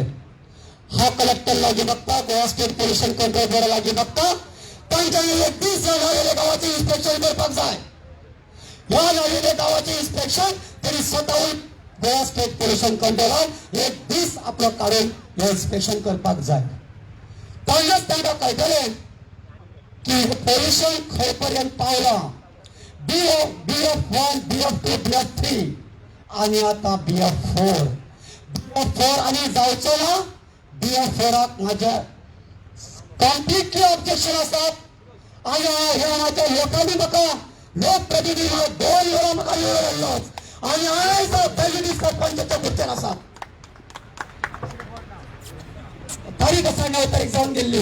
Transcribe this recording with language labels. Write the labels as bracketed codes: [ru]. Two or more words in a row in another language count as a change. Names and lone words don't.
[kok] हा कलेक्टर लागीं बघता गोवा स्टेट पोल्युशन कंट्रोल बोर्ड लागीं बघता तांच्यानी एक दीस गावाचे इन्स्पेक्शन करपाक जाय. ह्या नवीन गावाचे इन्स्पेक्शन तरी स्वतःहून गोवा स्टेट पोल्युशन कंट्रोलान एक दीस आपलो काढून हे इन्स्पेक्शन करपाक जाय. तेन्नाच तांकां कळटलें की पोल्युशन खंय पर्यंत पावलां. BF1, BF2, BF3 आनी आतां BF4. BF4 आनी जावचो ना. BF4 म्हाजे [en] completely objection [kok] आसात. आनी ह्या म्हाज्या लोकांनी म्हाका लोकप्रतिनिधी 2 वरां म्हाका येयलोच आनी आयज पयली सरपंचाच्या खुर्चेर आसा. तारीख आसा 9 तारीख जावन गेल्ली.